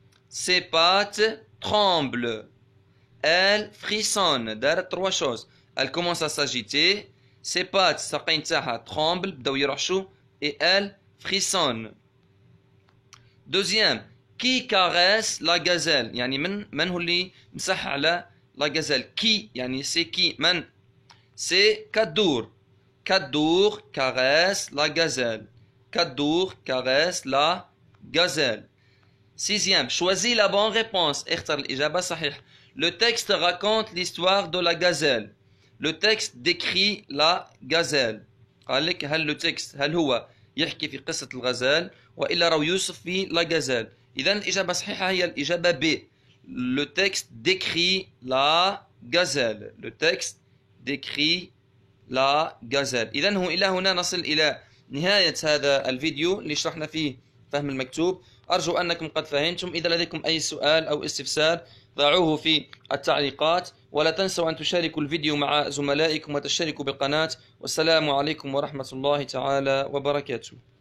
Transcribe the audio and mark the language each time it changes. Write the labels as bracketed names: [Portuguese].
[French] Ses pattes tremblent. Elle frissonne. [Arabic] دارت [French] 3 choses. Elle commence à s'agiter. Ses pattes [Arabic] ساقين تاعها [French] tremblent [Arabic] بداو يرعشوا [French] et elle frissonne. Deuxième, qui caresse la gazelle? [Arabic] يعني من هو اللي مسح على la gazelle? [French] Qui يعني c'est qui؟ من؟ C'est Kaddour. Kaddour caresse la gazelle. Kaddour caresse la gazelle. Sixième, choisis la bonne réponse. [Arabic] اختر الإجابة صحيح. [French] Le texte raconte l'histoire de la gazelle. Le texte décrit la gazelle. [Arabic] قال لك هل le texte هل هو يحكي في قصة الغزال وإلا راهو يوصف في la gazelle. إذا الإجابة الصحيحة هي الإجابة B. [French] Le texte décrit la gazelle. Le texte décrit la gazelle. [Arabic] إذا هو إلى هنا نصل إلى نهاية هذا الفيديو اللي شرحنا فيه فهم المكتوب. أرجو أنكم قد فهمتم. إذا لديكم أي سؤال أو استفسار ضعوه في التعليقات، ولا تنسوا أن تشاركوا الفيديو مع زملائكم وتشتركوا بالقناة. والسلام عليكم ورحمة الله تعالى وبركاته.